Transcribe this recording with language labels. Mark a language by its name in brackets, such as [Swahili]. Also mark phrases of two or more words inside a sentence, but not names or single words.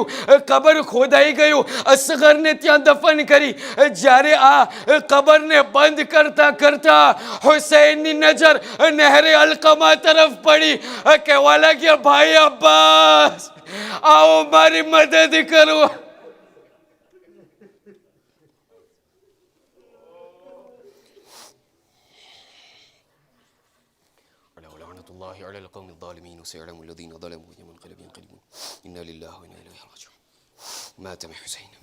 [Gujarati] કબર ખોદાઈ ગયું, અસગરને ત્યાં દફન કરી. જ્યારે આ કબરને બંધ કરતા હુસૈનની નજર નહેરે અલકમા તરફ પડી. કહેવા લાગ્યા, ભાઈ અબ્બાસ, આવો મારી મદદ કરો. [Arabic] الله على القوم الظالمين وسيعلم الذين ظلموا يوم القيامة ينقلبون إنا لله وإنا إليه راجعون. مات حسين.